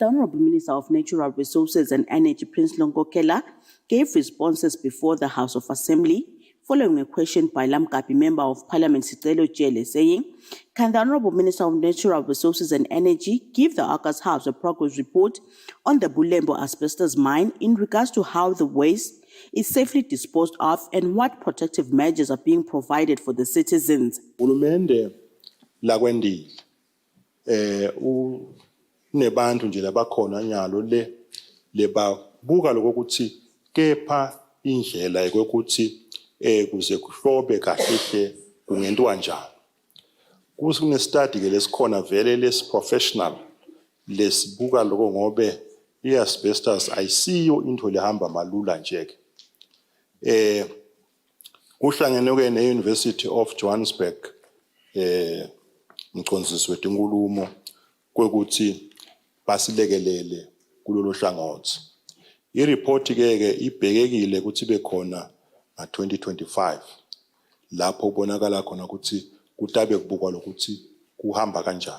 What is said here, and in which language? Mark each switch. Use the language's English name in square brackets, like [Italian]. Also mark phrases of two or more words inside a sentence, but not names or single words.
[English] The Honourable Minister of Natural Resources and Energy, Prince Longokela, gave responses before the House of Assembly following a question by Lamkapi, Member of Parliament Sicelo Jele, saying, "Can the Honourable Minister of Natural Resources and Energy give the August House a progress report on the Bulembo Asbestos mine in regards to how the waste is safely disposed of and what protective measures are being provided for the citizens?" [Swati] Ulumende la kwendile unebantu nje labakhona nyalo lebabuka lokuthi kepha indlela yokuthi kuze kuhlobe kahle kungentwa njani. Kune study ke lesikhona vele lesiprofessional lesibuka lokho ngobe iasbestos ayisiyo into lehamba malula nje ke. Kuhlangene ke ne-University of Johannesburg mcondzisi wetenkulumo kwekuthi basilekelele kulolu hlangothi. I-report ke ibhekekile ukuthi bekhona nga-2025 lapho ubonakala khona ukuthi kutabe kubukwa lokuthi kuhamba kanjani.